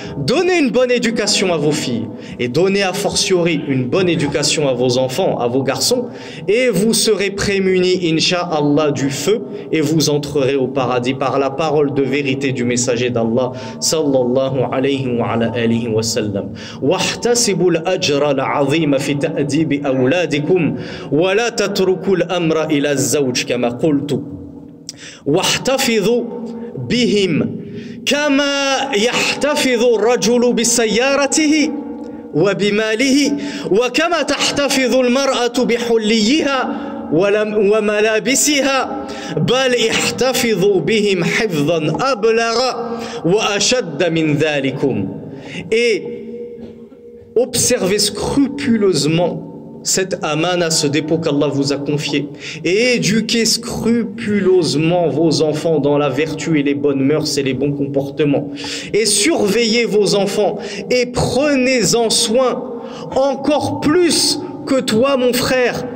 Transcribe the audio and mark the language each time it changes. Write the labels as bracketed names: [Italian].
[French] Donnez une bonne éducation à vos filles et donnez a fortiori une bonne éducation à vos enfants, à vos garçons, et vous serez prémunis, incha'Allah, du feu, et vous entrerez au paradis par la parole de vérité du messager d'Allah sallallahu alayhi wa sallam. [Arabic] واحتسبوا الأجر العظيم في تأديب أولادكم ولا تتركوا الأمر إلى الزوج كما قلت واحتفظوا بهم كما يحتفظ الرجل بسيارته وبماله وكما تحتفظ المرأة بحليها وملابسها بل احتفظوا بهم حفظا أبلغ وأشد من ذلكم. [French] Et observez scrupuleusement cette amana, ce dépôt qu'Allah vous a confié, et éduquez scrupuleusement vos enfants dans la vertu et les bonnes mœurs et les bons comportements, et surveillez vos enfants et prenez-en soin encore plus que toi, mon frère.